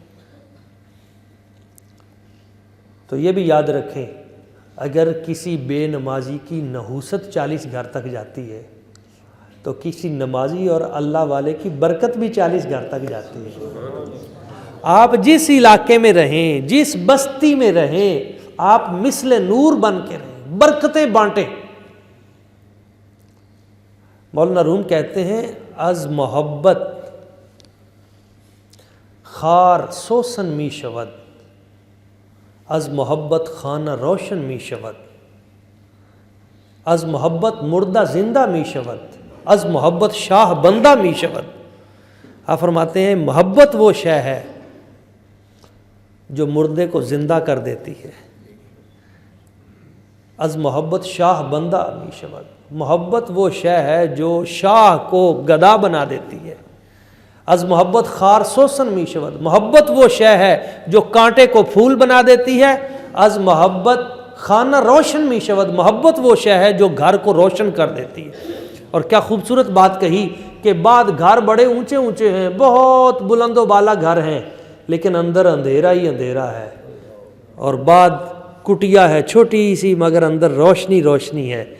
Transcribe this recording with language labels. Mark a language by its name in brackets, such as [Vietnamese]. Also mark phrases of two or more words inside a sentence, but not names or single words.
[Urdu] تو یہ بھی یاد رکھیں اگر کسی بے نمازی کی نحوست 40 گھر تک جاتی ہے تو کسی نمازی اور اللہ والے کی برکت بھی 40 گھر تک جاتی ہے۔ آپ جس علاقے میں رہیں، جس بستی میں رہیں، آپ مثل نور بن کے رہیں، برکتیں بانٹیں۔ مولانا روم کہتے ہیں [Persian] از محبت خار سوسن می شود، از محبت خانہ روشن می شود، از محبت مردہ زندہ می شود، از محبت شاہ بندہ می شود۔ [Urdu] آپ فرماتے ہیں محبت وہ شے ہے جو مردے کو زندہ کر دیتی ہے، [Persian] از محبت شاہ بندہ می شود، [Urdu] محبت وہ شے ہے جو شاہ کو گدا بنا دیتی ہے، [Persian] از محبت خار سوسن می شود، [Urdu] محبت وہ شے ہے جو کانٹے کو پھول بنا دیتی ہے، [Persian] از محبت خانہ روشن می شود، [Urdu] محبت وہ شے ہے جو گھر کو روشن کر دیتی ہے۔ اور کیا خوبصورت بات کہی کہ بعد گھر بڑے اونچے اونچے ہیں، بہت بلند و بالا گھر ہیں، لیکن اندر اندھیرا ہی اندھیرا ہے، اور بعد کٹیا ہے چھوٹی سی مگر اندر روشنی روشنی ہے۔